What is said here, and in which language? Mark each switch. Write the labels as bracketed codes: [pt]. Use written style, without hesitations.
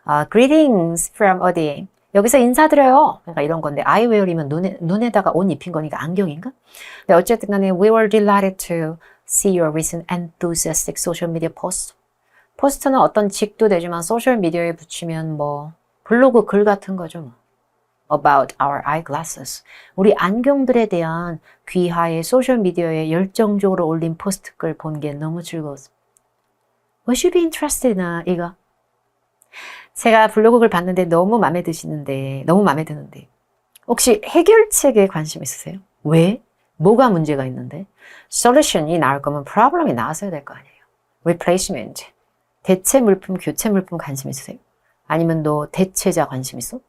[en] Greetings from [ko] 어디? 여기서 인사드려요. 그러니까 이런 건데 [en] I wear [ko] 이면 눈에다가 옷 입힌 거니까 안경인가? 근데 어쨌든 간에 [en] We were delighted to see your recent enthusiastic social media post. [ko] 포스트는 어떤 직도 되지만 소셜미디어에 붙이면 뭐 블로그 글 같은 거죠. 뭐. [en] About our eyeglasses. [ko] 우리 안경들에 대한 귀하의 소셜미디어에 열정적으로 올린 포스트 글 본 게 너무 즐거웠습니다. [en] Would you be interested in [ko] 이거? 제가 블로그 글 봤는데 너무 마음에 드는데 혹시 해결책에 관심 있으세요? 왜? 뭐가 문제가 있는데? 솔루션이 나올 거면 프로블럼이 나왔어야 될 거 아니에요. [en] Replacement. [ko] 대체 물품, 교체 물품 관심 있으세요? 아니면 너 대체자 관심 있어?